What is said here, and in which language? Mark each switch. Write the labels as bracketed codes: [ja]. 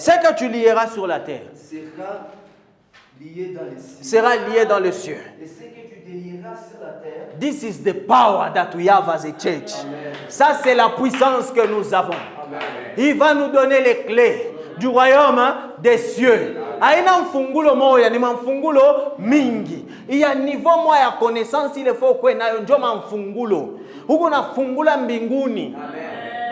[fr] Ce que tu lieras sur la terre. Sera lié dans les cieux. Sera lié dans les cieux. Et ce que tu délieras sur la terre. [en] This is the power that we have as a church. Amen. [fr] Ça, c'est la puissance que nous avons. Amen. Il va nous donner les clés du royaume des cieux. [sw] Aina mfungulo moya ni mfungulo mingi. [fr] Il y a niveau [sw] moya ya connaissance [fr] il faut [sw] kwe nayo ndio mfungulo. Huko na fungula mbinguni. Amen.